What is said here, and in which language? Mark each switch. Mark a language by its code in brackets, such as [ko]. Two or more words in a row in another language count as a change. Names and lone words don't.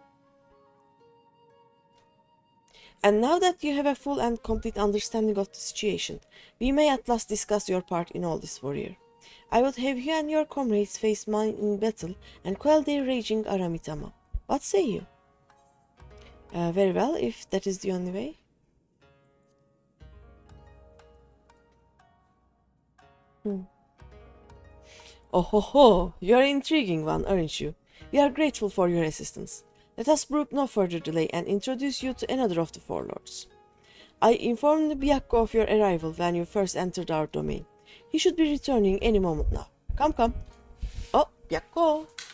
[en] And now that you have a full and complete understanding of the situation, we may at last discuss your part in all this, warrior. I would have you and your comrades face mine in battle and quell their raging Aramitama. What say you? Very well, if that is the only way. Oh ho ho, you are an intriguing one, aren't you? We are grateful for your assistance. Let us brook no further delay and introduce you to another of the Four Lords. I informed Byakko of your arrival when you first entered our domain. He should be returning any moment now. Come, come. Oh, Byakko.